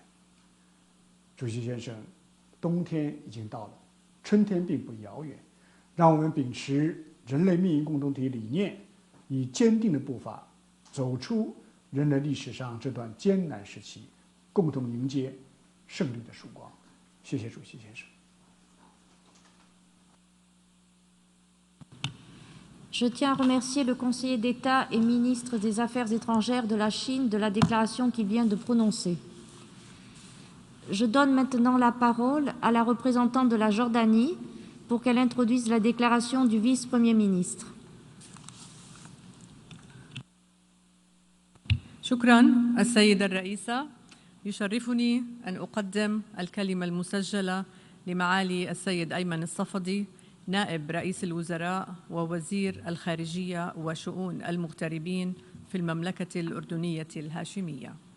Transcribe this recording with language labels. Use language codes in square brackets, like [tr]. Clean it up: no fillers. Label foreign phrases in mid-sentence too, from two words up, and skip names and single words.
[zh] 主席先生，冬天已经到了，春天并不遥远，让我们秉持人类命运共同体理念，以坚定的步伐走出人类历史上这段艰难时期，共同迎接胜利的曙光。谢谢主席先生。 [fr] Je tiens à remercier le conseiller d'État et ministre des Affaires étrangères de la Chine de la déclaration qu'il vient de prononcer. Je donne maintenant la parole à la représentante de la Jordanie pour qu'elle introduise la déclaration du vice-premier ministre. [ar] شكرا السيدة الرئيسة. يشرفني أن أقدم الكلمة المسجلة لمعالي السيد أيمن الصفدي نائب رئيس الوزراء ووزير الخارجية وشؤون المغتربين في المملكة الأردنية الهاشمية.